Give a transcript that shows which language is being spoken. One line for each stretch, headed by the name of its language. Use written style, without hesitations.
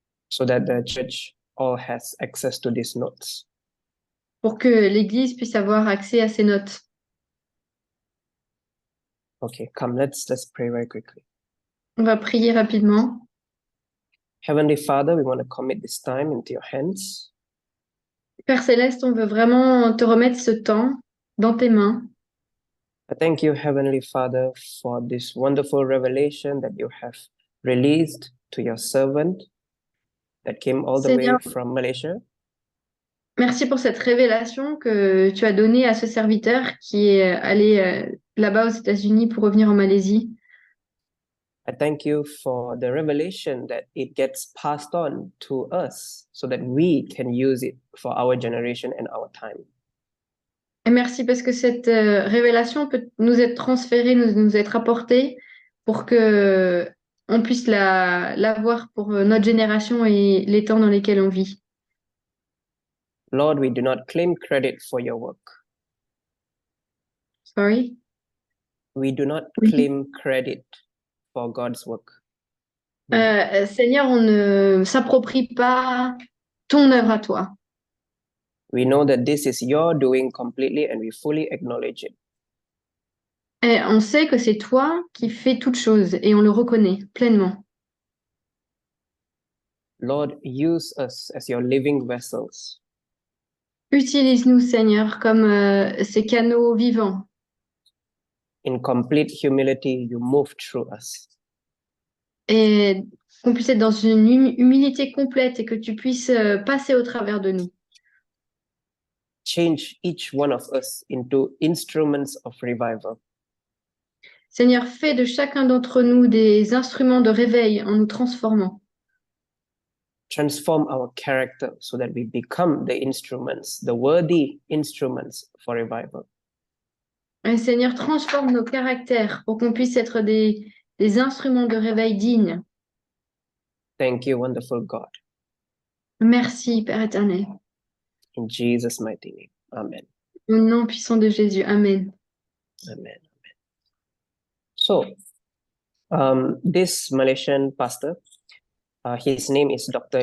English: So that the church all has access to these notes.
French: Pour que l'Église puisse avoir accès à ces notes.
English: Okay, come, let's pray very quickly.
French: On va prier rapidement.
English: Heavenly Father, we want to commit this time into your hands.
French: Père Céleste, on veut vraiment te remettre ce temps dans tes mains.
English: I thank you, Heavenly Father, for this wonderful revelation that you have released to your servant that came all the way
French: Seigneur,
English: from Malaysia.
French: merci pour cette révélation que tu as donnée à ce serviteur qui est allé là-bas aux États-Unis pour revenir en Malaisie.
English: I thank you for the revelation that it gets passed on to us so that we can use it for our generation and our time.
French: Et merci parce que cette révélation peut nous être transférée, nous être apportée pour que on puisse l'avoir pour notre génération et les temps dans lesquels on vit.
English: Lord, we do not claim credit for your work. Sorry? We do not
French: Oui.
English: claim credit for God's work.
French: Seigneur, on ne s'approprie pas ton œuvre à toi.
English: We know that this is your doing completely and we fully acknowledge it.
French: Et on sait que c'est toi qui fais toutes choses et on le reconnaît pleinement.
English: Lord, use us as your living vessels.
French: Utilise-nous, Seigneur, comme ces canaux vivants.
English: In complete humility, you move through us.
French: Et qu'on puisse être dans une humilité complète et que tu puisses passer au travers de nous.
English: Change each one of us into instruments of revival.
French: Seigneur, fais de chacun d'entre nous des instruments de réveil en nous transformant.
English: Transform our character so that we become the instruments, the worthy instruments for revival.
French: Et Seigneur, transforme nos caractères pour qu'on puisse être des instruments de réveil dignes.
English: Thank you, wonderful God.
French: Merci, Père éternel.
English: In Jesus' mighty name. Amen.
French: Au nom puissant de Jésus. Amen. Amen.
English: So, this Malaysian pastor, his name is Dr.